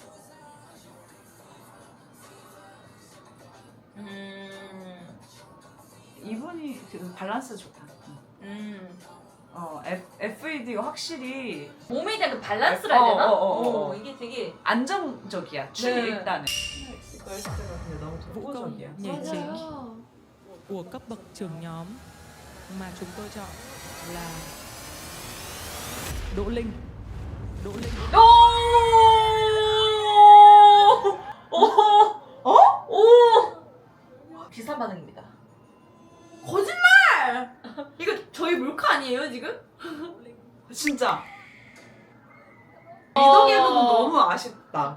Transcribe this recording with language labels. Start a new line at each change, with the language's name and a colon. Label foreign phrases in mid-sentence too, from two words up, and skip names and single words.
Korean: 이분이 그 밸런스 좋다. FED가 확실히 몸에 대한 그 밸런스를 해야 되나? 이게 되게 안정적이야. 춤이 네. 일단은. 걸스가 근데 너무 독보적이야.
Vietnamese: nhảy chính
Korean: 맞아요.
Vietnamese: của cấp bậc trưởng nhóm mà chúng tôi chọn là Đỗ Linh. Đỗ Linh.
Korean: 비슷한 반응입니다. 거짓말! 이거 저희 몰카 아니에요 지금? 진짜. 리더기에서는 너무 아쉽다.